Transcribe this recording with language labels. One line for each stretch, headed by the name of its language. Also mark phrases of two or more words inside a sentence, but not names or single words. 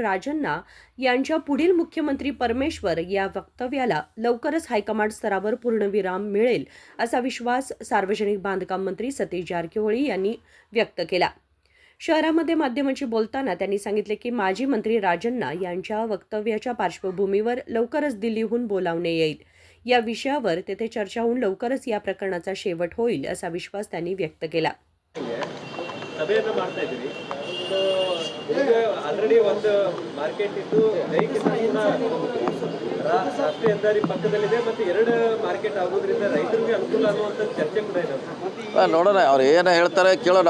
Marathi: राजन्ना यांच्या पुढील मुख्यमंत्री परमेश्वर या वक्तव्याला लवकरच हायकमांड स्तरावर पूर्णविराम मिळेल असा विश्वास सार्वजनिक बांधकाम मंत्री सतीश जारकिहोळी यांनी व्यक्त केला. शहरामध्ये माध्यमांशी बोलताना त्यांनी सांगितले की माजी मंत्री राजन्ना यांच्या वक्तव्याच्या पार्श्वभूमीवर लवकरच दिल्लीहून बोलावणे येईल. या विषयावर तेथे चर्चा होऊन लवकरच या प्रकरणाचा शेवट होईल असा विश्वास त्यांनी व्यक्त केला.
Kannada: ಸಭೆಯನ್ನು ಮಾಡ್ತಾ ಇದ್ದೀವಿ. ಸೊ ಈಗ ಆಲ್ರೆಡಿ ಒಂದು ಮಾರ್ಕೆಟ್ ಇದ್ದು ದೈಹಿಕ ರಾಷ್ಟ್ರೀಯ ಹೆದ್ದಾರಿ ಪಕ್ಕದಲ್ಲಿದೆ ಮತ್ತು ಎರಡು ಮಾರ್ಕೆಟ್ ಆಗೋದ್ರಿಂದ ರೈತರಿಗೆ ಅನುಕೂಲ ಅನ್ನುವಂಥ ಚರ್ಚೆ ಕೂಡ ಇದೆ. ನೋಡೋಣ ಅವ್ರು ಏನು ಹೇಳ್ತಾರೆ ಕೇಳೋಣ.